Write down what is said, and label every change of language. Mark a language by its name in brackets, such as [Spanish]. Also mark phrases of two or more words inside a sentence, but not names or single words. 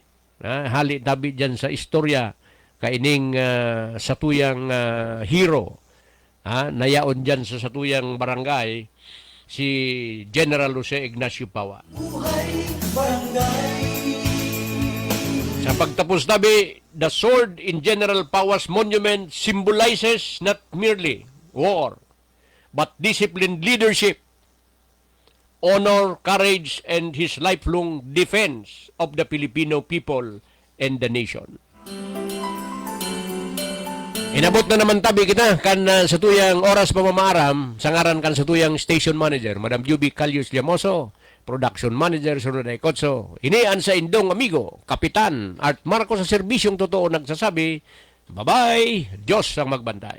[Bikol] Hali tabi dyan sa istorya kaining sa tuyang hero. Nayaon dyan sa satuyang barangay si General Jose Ignacio Pawa. buhay barangay Sa pagtapos tabi, [English] the sword in General Pawa's monument symbolizes not merely war, but disciplined leadership, honor, courage, and his lifelong defense of the Filipino people and the nation. [Bikol] Inabot na naman tabi kita kan sa tuyang oras pamamaaram, sangaran kan sa tuyang station manager, Madam Yubi Calius Llamoso, production manager, Sunod Ecotso. Inian sa indong amigo, Kapitan Art Marcos sa serbisyong totoo nagsasabi, bye-bye, Diyos ang magbantay.